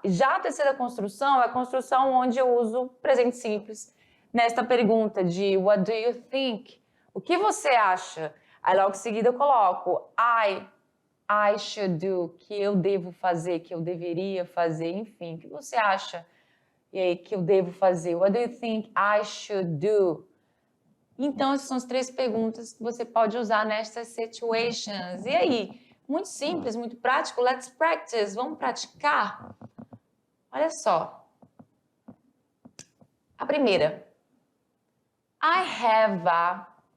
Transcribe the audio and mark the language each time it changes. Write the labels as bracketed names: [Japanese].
[Portuguese] Já a terceira construção é a construção onde eu uso presente simples nesta pergunta de [English] what do you think? [Portuguese] O que você acha? Aí logo em seguida eu coloco [English] I should do, [Portuguese] que eu devo fazer, que eu deveria fazer, enfim, o que você acha? E aí, que eu devo fazer? [English] What do you think I should do? [Portuguese] Então, essas são as 3 perguntas que você pode usar nestas situations. E aí? Muito simples, muito prático. [English] Let's practice. [Portuguese] Vamos praticar? Olha só. A primeira. [English] I have a.